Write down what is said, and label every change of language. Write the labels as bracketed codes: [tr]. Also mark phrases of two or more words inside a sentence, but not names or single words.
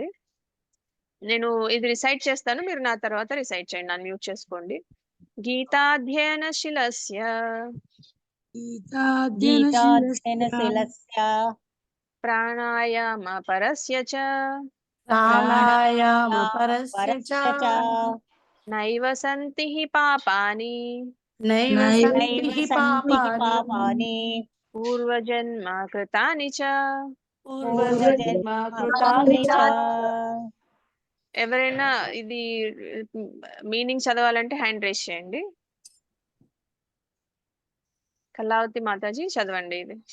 [te] నేను ఇది రిసైట్ చేస్తాను, మీరు నా తర్వాత రిసైట్ చేయండి, నన్ను మ్యూట్ చేసుకోండి. [sa] गीताध्ययनशीलस्य गीताध्ययनशीलस्य प्राणायाम परस्य च प्राणायाम परस्य च नैव सन्ति हि पापानि नैव सन्ति हि पापानि पूर्वजन्म कृतानि च. पूर्वजन्म कृतानि च. [te] ఎవరైనా ఇది మీనింగ్ చదవాలంటే [en] hand raise [te] చేయండి. కళావతి మాతాజీ చదవండి ఇది.